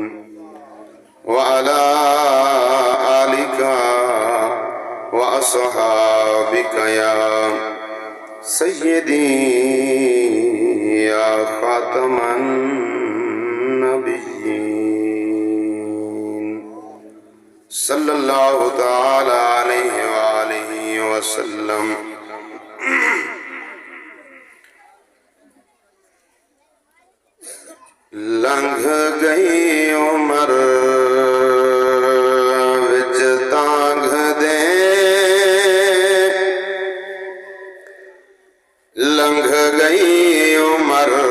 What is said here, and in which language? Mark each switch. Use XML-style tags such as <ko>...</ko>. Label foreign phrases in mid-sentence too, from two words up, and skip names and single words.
<ar>وعلى آلك وأصحابك يا سيدي يا خاتم النبيين. صلى الله تعالى عليه وآله وسلم.</ar> <pa>لنگھ گئی عمر وچ تانگ دے، لنگھ گئی عمر</pa>